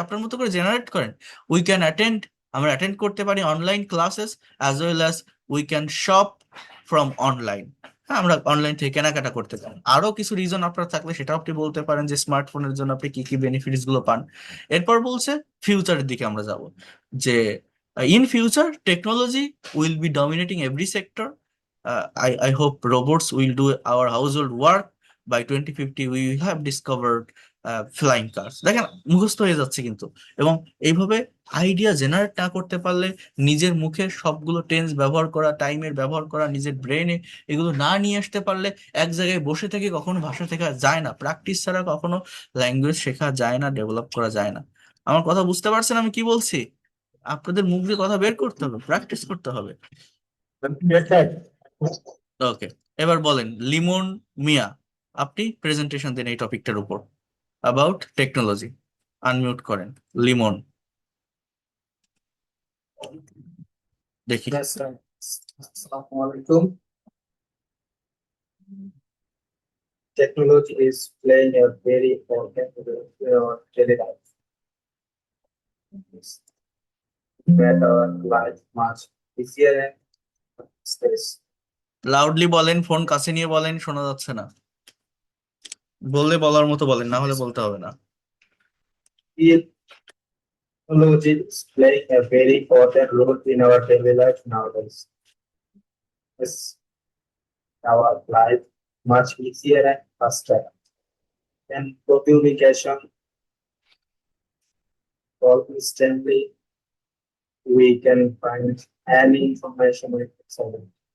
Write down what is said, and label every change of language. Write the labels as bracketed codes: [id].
[bn] আপনার মতো করে জেনারেট করেন। [en] we can attend, [bn] আমরা অ্যাটেন্ড করতে পারি [en] Online classes, as well as we can shop from online. [bn] হ্যাঁ, আমরা অনলাইন থেকে কেনাকাটা করতে পারি। আরো কিছু রিজন আপনার থাকলে সেটাও আপনি বলতে পারেন যে স্মার্টফোনের জন্য আপনি কি কি বেনিফিটস গুলো পান। এরপর বলছে ফিউচারের দিকে আমরা যাব, যে [en] In future technology will be dominating every sector. I hope robots will do our household work. By 2050 we will have discovered flying cars। [bn] দেখেন মুখস্থ হয়ে যাচ্ছে কিন্তু। এবং এইভাবে আইডিয়া জেনারেট না করতে পারলে, নিজের মুখে সবগুলো টেন্স ব্যবহার করা, টাইমের ব্যবহার করা, নিজের ব্রেনে এগুলো না নিয়ে আসতে পারলে এক জায়গায় বসে থেকে কখনো ভাষা শেখা যায় না। প্র্যাকটিস ছাড়া কখনো ল্যাঙ্গুয়েজ শেখা যায় না, ডেভেলপ করা যায় না। আমার কথা বুঝতে পারছেন আমি কি বলছি? আপনাদের মুখ দিয়ে কথা বের করতে হবে, প্র্যাকটিস করতে হবে। [en] Yes, sir. [bn] ওকে, এবার বলেন লিমন মিয়া, আপনি প্রেজেন্টেশন দেন এই টপিকটার উপর, অ্যাবাউট টেকনোলজি। আনমিউট করেন লিমন, দেখি। [en] Yes, sir. Assalamualaikum. Technology is playing a very important role in our daily life. It's made our life much easier and space. [bn] Loudly বলেন, ফোন কাছে নিয়ে বলেন, শোনা যাচ্ছে না। বললে বলার মতো বলেন, না হলে বলতে হবে না। [en] Technology is playing a very important role in our daily life nowadays. It's our life much easier and faster. And communication instantly, we can find any information with someone.